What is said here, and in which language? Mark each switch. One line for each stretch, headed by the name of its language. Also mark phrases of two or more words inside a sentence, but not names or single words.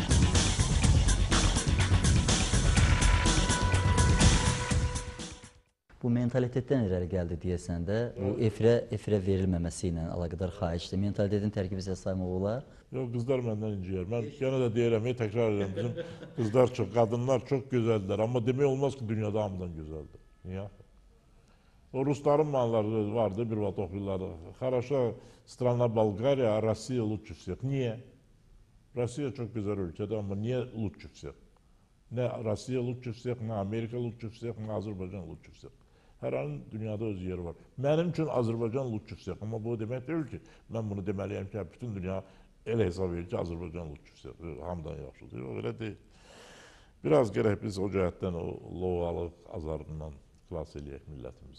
Azerbaijani: Bu mentalitetdən irəli gəldi deyəsən də, bu efirə verilməməsi ilə əlaqədar xahişdir. Mentalitetin tərkibi sizə saymaq olar? Yox, qızlar məndən inciyər. Mən yenə də deyirəm, təkrar edirəm, bizim qızlar çox, qadınlar çox gözəldirlər. Amma demək olmaz ki, dünyada hamıdan gözəldir. Niyə? O rusların manları vardı, bir vaxt oxuyurlardı.
Russian: Хороша страна Болгария, а Россия лучше всех.
Azerbaijani: Niyə? Россия çox gözəl ölkədir, amma niyə
Russian: лучше всех? Nə Россия лучше всех, nə Amerika лучше всех, nə Azərbaycan лучше всех.
Azerbaijani: Hər halın dünyada öz yeri var. Mənim üçün Azərbaycan lütfüsü yox. Amma bu demək deyil ki, mən bunu deməliyəm ki, bütün dünya elə hesab edir ki, Azərbaycan lütfüsü yox. Hamıdan yaxşıdır. O elə deyil. Biraz gərək biz o cəhətdən, o lovğalıq azarından xilas eləyək millətimizi.